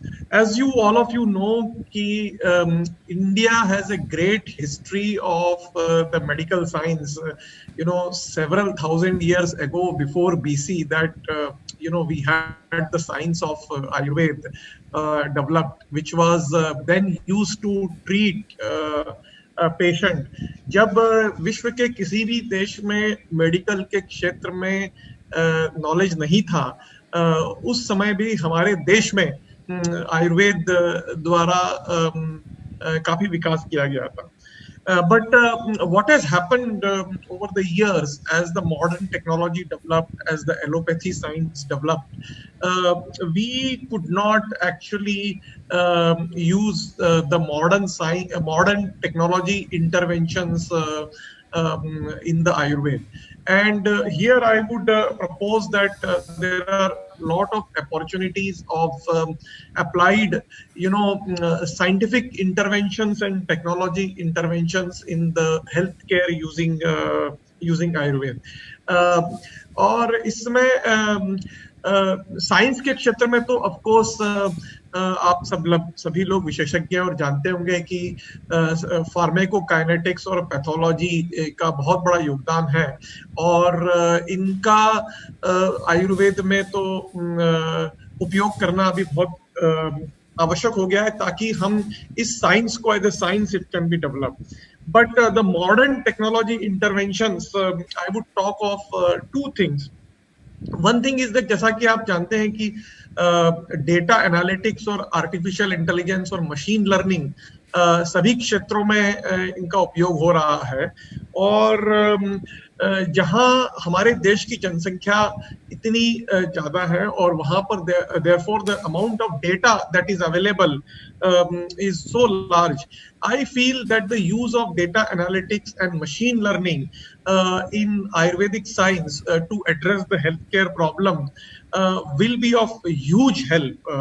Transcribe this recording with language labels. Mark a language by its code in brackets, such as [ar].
[en] As you all of you know कि India has a great history of the medical science. You know, several thousand years ago before BC that you know we had the science of Ayurveda developed, which was then used to treat patient. [hi] जब विश्व के किसी भी देश में medical के क्षेत्र में नॉलेज नहीं था उस समय भी हमारे देश में आयुर्वेद द्वारा काफी विकास किया गया था। [en] But what has happened over the years as the modern technology developed, as the allopathy science developed, we could not actually use the modern technology interventions in the Ayurveda. And here I would propose that there are a lot of opportunities of applied, you know, scientific interventions and technology interventions in the healthcare using Ayurveda. [hi] और इसमें science के क्षेत्र में तो of course आप सभी लोग विशेषज्ञ और जानते होंगे कि फार्माकोकाइनेटिक्स और पैथोलॉजी का बहुत बड़ा योगदान है, और इनका आयुर्वेद में तो उपयोग करना अभी बहुत आवश्यक हो गया है, ताकि हम इस साइंस को [en] As a science it can be developed. But the modern technology interventions, I would talk of two things. One thing is that [hi] जैसा कि आप जानते हैं कि डेटा एनालिटिक्स और आर्टिफिशियल इंटेलिजेंस और मशीन लर्निंग सभी क्षेत्रों में इनका उपयोग हो रहा है, और जहां हमारे देश की जनसंख्या इतनी ज्यादा है और वहां पर [en] therefore the amount of data that is available is so large. I feel that the use of data analytics and machine learning in Ayurvedic science to address the healthcare problem will be of huge help.